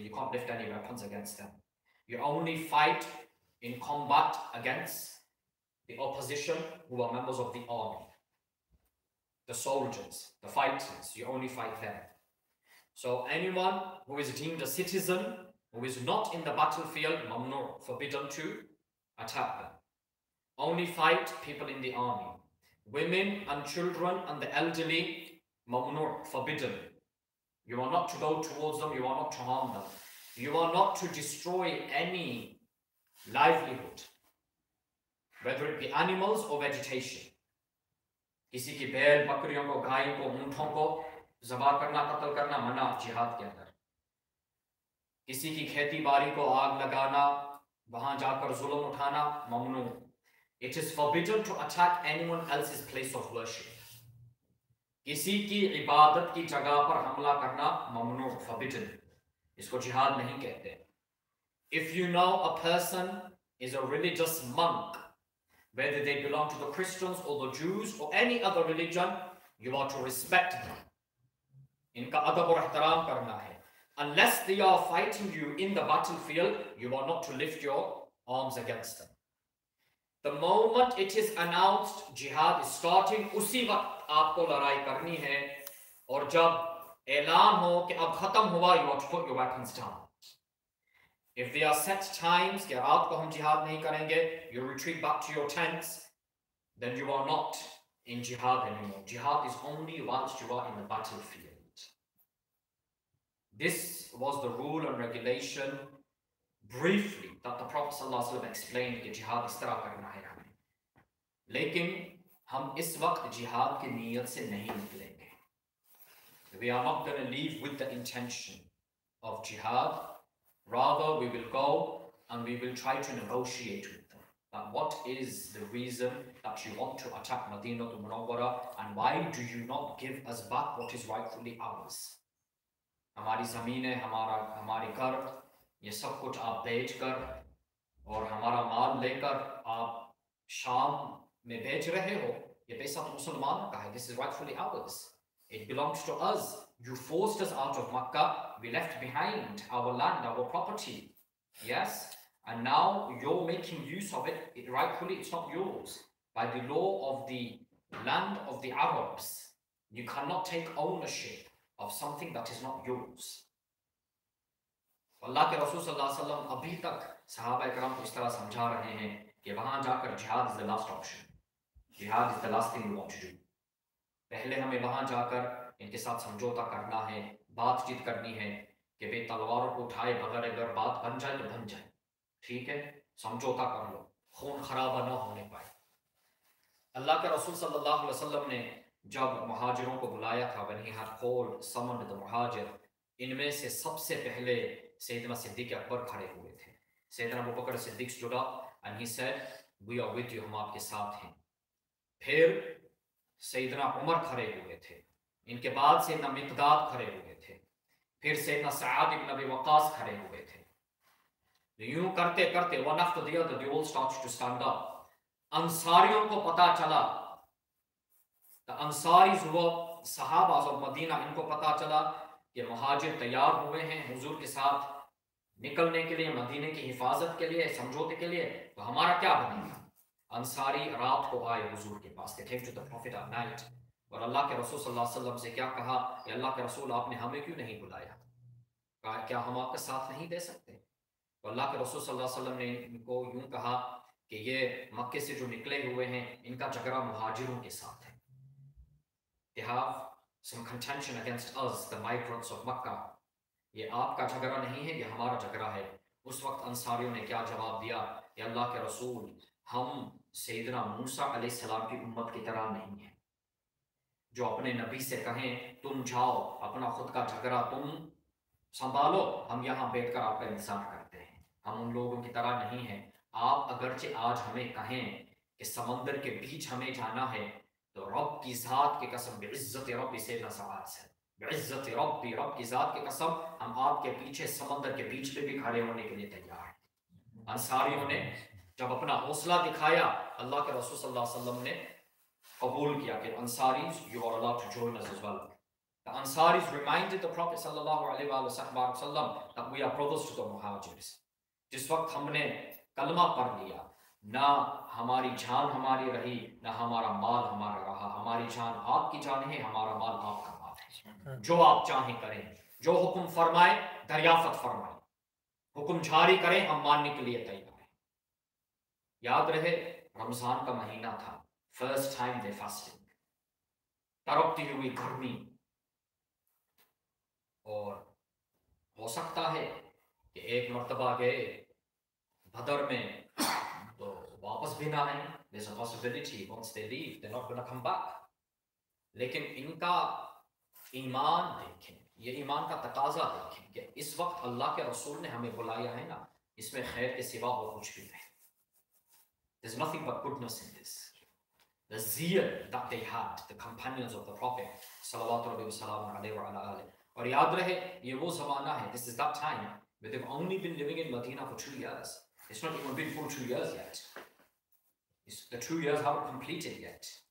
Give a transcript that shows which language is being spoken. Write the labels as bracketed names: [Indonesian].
[English] You can't lift any weapons against them. You only fight in combat against the opposition who are members of the army. The soldiers, the fighters, you only fight them. So anyone who is deemed a citizen, who is not in the battlefield, mamnu, forbidden to attack them. Only fight people in the army. Women and children and the elderly, mamnu, forbidden. You are not to go towards them, you are not to harm them. You are not to destroy any livelihood, whether it be animals or vegetation. [Hindi] किसी की बैल, बकरियों को, गायों को, ऊंटों को ज़बा करना, कत्ल करना मना जिहाद के अंदर. किसी की खेती बाड़ी को आग लगाना, वहां जाकर जुल्म उठाना ममनू. [English] It is forbidden to attack anyone else's place of worship. [Hindi] किसी की इबादत की जगह पर हमला करना ममनू, forbidden. इसको जिहाद नहीं कहते. [English] If you know a person is a religious monk, whether they belong to the Christians or the Jews or any other religion, you are to respect them. [Hindi] इनका अदब और एहतराम करना है. [English] Unless they are fighting you in the battlefield, you are not to lift your arms against them. The moment it is announced jihad is starting, [Hindi] उसी वक्त आपको लड़ाई करनी है. और जब ऐलान हो कि अब खत्म हुआ, [English] you are to put your weapons down. If there are set times [Hindi] कि रात को हम jihad नहीं करेंगे, [English] you retreat back to your tents, then you are not in jihad anymore. Jihad is only whilst you are in the battlefield. This was the rule and regulation briefly that the Prophet ﷺ explained [Hindi] कि jihad इस तरह करना है हमें. लेकिन हम इस वक्त jihad की नीयत से नहीं निकलेंगे. [English] We are not going to leave with the intention of jihad. Rather, we will go and we will try to negotiate with them. But what is the reason that you want to attack Madinah Munawwara, and why do you not give us back what is rightfully ours? [Hindi] हमारी ज़मीनें, हमारे घर, ये सब कुछ आप बेच कर और हमारा माल लेकर आप शाम में बेच रहे हो. ये पैसा तो मुसलमानों का है. [English] This is rightfully ours. It belongs to us. You forced us out of Makkah. We left behind our land, our property. Yes? And now you're making use of it. Rightfully, it's not yours. By the law of the land of the Arabs, you cannot take ownership of something that is not yours. [Hindi] Allah के रसूल सल्लल्लाहु अलैहि वसल्लम अभी तक सहाबा इकराम को इस तरह समझा रहे हैं कि वहां जाकर [English] jihad is the last option. Jihad is the last thing we want to do. [Hindi] पहले हमें वहां जाकर इनके साथ समझौता करना है, बातचीत करनी है कि भाई तलवारों को उठाए बगैर अगर बात बन जाए तो बन जाए. ठीक है, समझौता कर लो, खून खराबा ना होने पाए. अल्लाह के रसूल सल्लल्लाहु अलैहि वसल्लम ने जब मुहाजिरों को बुलाया था, [English] when he had called summoned the muhajir, [Hindi] इनमें से सबसे पहले सैयदना सिद्दीक अकबर खड़े हुए थे. [English] Sayyidina Abu Bakr Siddiq stood up and he said, we are with you, [Hindi] हम आपके साथ हैं. फिर सैयदना उमर खड़े हुए थे. इनके बाद सैयदना मिक़दाद खड़े हुए थे. फिर सैयदना सअद इब्न अबी वक़ास खड़े हुए थे. यूं करते करते [English] one after the other they all started to stand up. [Hindi] अंसारियों को पता चला, [English] the Ansaris who were Sahabas of Medina, [Hindi] इनको पता चला कि मुहाजिर तैयार हुए हैं हुजूर के साथ निकलने के लिए, मदीने की हिफाजत के लिए, समझौते के लिए. तो हमारा क्या बनेगा? अंसारी रात को आए हुजूर के पास. [English] They came to the Prophet at night. [Hindi] और अल्लाह के रसूल सल्लल्लाहु अलैहि वसल्लम से क्या कहा कि अल्लाह के रसूल आपने हमें क्यों नहीं बुलाया? कहा क्या हम आपका साथ नहीं दे सकते? तो अल्लाह के रसूल सल्लल्लाहु अलैहि वसल्लम ने इनको यूं कहा कि ये मक्के से जो निकले हुए हैं इनका झगड़ा मुहाजिरों के साथ है. [English] They have some contention against us, the migrants of Makkah. [Hindi] ये आपका झगड़ा नहीं है, ये हमारा झगड़ा है. उस वक्त अंसारियों ने क्या जवाब दिया कि अल्लाह के रसूल, हम सैयदना मूसा अलैहिस्सलाम की उम्मत की तरह नहीं है जो अपने नबी से कहें तुम जाओ अपना खुद का झगड़ा तुम संभालो, हम यहाँ बैठकर आपका इंतजार करते हैं. हम उन लोगों की तरह नहीं हैं. आप अगरचे आज हमें कहें कि समंदर के बीच हमें जाना है, तो रब की ज़ात की कसम, बेइज्जत रब, इसे नज़ात है, बेइज्जत रब, रब की ज़ात की कसम, हम आपके पीछे समंदर के बीच में भी खड़े होने के लिए तैयार हैं. अंसारियों ने जब अपना हौसला दिखाया, अल्लाह के रसूल सल्लल्लाहु अलैहि वसल्लम ने कबूल किया कि Ansaris, [English] you are allowed to join us as well. The Ansaris reminded the Prophet sallallahu alaihi wasallam that we are brothers to the Muhajirs. [Hindi] जिस वक्त हमने कलमा पढ़ लिया, ना हमारी जान हमारी रही, ना हमारा माल हमारा रहा. हमारी जान आपकी जान है, हमारा माल आपका माल है. जो आप चाहें करें, जो हुक्म फरमाए दरियाफत फरमाए, हुक्म जारी करें, हम मानने के लिए तैयार हैं. याद रहे रमजान का महीना था, [English] first time the fasting, [Hindi] तड़पती हुई गर्मी, और हो सकता है कि एक मर्तबा गए बदर में तो वापस भी ना आए. [English] There's a possibility once they leave they're not going to come back. [Hindi] लेकिन इनका ईमान देखें, ये ईमान का तकाजा देखें कि इस वक्त अल्लाह के रसूल ने हमें बुलाया है ना, इसमें खैर के सिवा और कुछ भी नहीं. [English] There's nothing but goodness in this. The zeal that they had, the companions of the Prophet sallallahu alaihi wasallam. [Hindi] और याद रहे ये वो ज़माना है, [English] this is that time where they've only been living in Medina for 2 years. It's not even been full 2 years yet. The 2 years haven't completed yet.